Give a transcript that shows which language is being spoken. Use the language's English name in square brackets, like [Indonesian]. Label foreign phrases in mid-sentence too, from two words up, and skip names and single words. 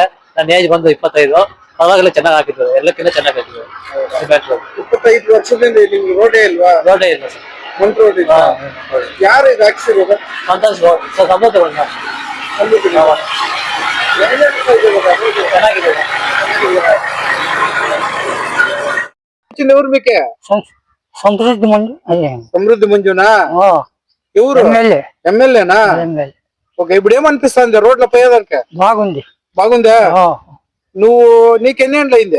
[Kannada] ನನ್ನ ಏಜ್ ಬಂದು 25, ಅವಾಗಲೇ ಚೆನ್ನಾಗಿ ಹಾಕಿದ್ದಾರೆ, ಎಲ್ಲಕ್ಕಿಂತ ಚೆನ್ನಾಗಿ ಹಾಕಿದ್ದಾರೆ [English] cement road. [Kannada] 25 ವರ್ಷದಿಂದ ನಿಮ್ಗೆ ರೋಡೇ ಇಲ್ವಾ? ರೋಡೇ ಇಲ್ಲ ಸರ್. ಮಂಟ್ ರೋಡ್ ಇಲ್ಲ. ಯಾರು ಇದು ಹಾಕ್ಸಿರೋದು? ಸಂತೋಷ್ ಸಮೃದ್ಧಿ ಚೆನ್ನಾಗಿದೆ. [Telugu] సమృద్ధి మంజునా ఎవరు? ఎమ్మెల్యేనా? ఓకే, ఇప్పుడు ఏమనిపిస్తుంది రోడ్ల పోయేదానికి? బాగుంది. బాగుందా? నువ్వు నీకెన్ని ఏండ్లు అయింది?